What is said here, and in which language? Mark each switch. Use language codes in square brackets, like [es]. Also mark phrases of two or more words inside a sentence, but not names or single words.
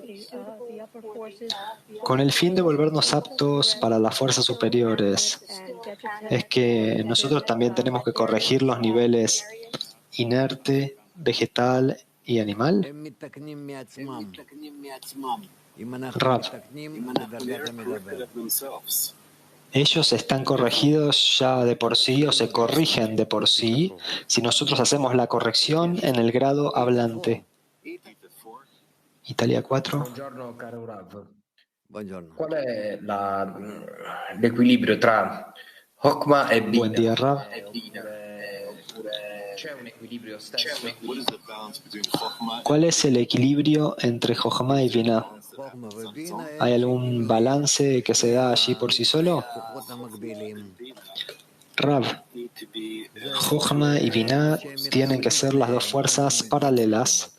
[es] Con el fin de volvernos aptos para las fuerzas superiores, es que nosotros también tenemos que corregir los niveles inerte, vegetal y animal. Rav, ellos están corregidos ya de por sí o se corrigen de por sí si nosotros hacemos la corrección en el grado hablante. Italia 4. [it] Buongiorno caro Rav. Qual è l'equilibrio tra Chokma e Bina? [es] Buen día, Rav. [it] C'è un equilibrio stesso? [es] ¿Cuál es el equilibrio entre Jochma y Binah? ¿Hay algún balance que se da allí por sí solo? Rav, Jochma y Binah tienen que ser las dos fuerzas paralelas.